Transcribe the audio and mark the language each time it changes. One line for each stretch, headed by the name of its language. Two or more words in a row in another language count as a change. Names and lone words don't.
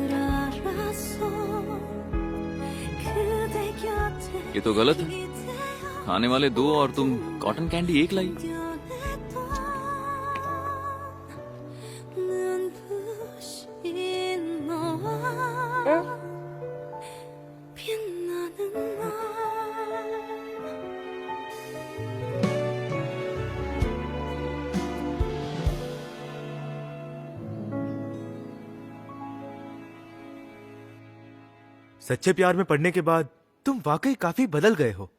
Hindi: ये तो गलत है। खाने वाले 2 और तुम
English: cotton candy
Hindi: 1 लाई।
Korean: 눈부신 너와 빛나는 날
Hindi: सच्चे प्यार में पड़ने के बाद तुम वाकई काफी बदल गए हो।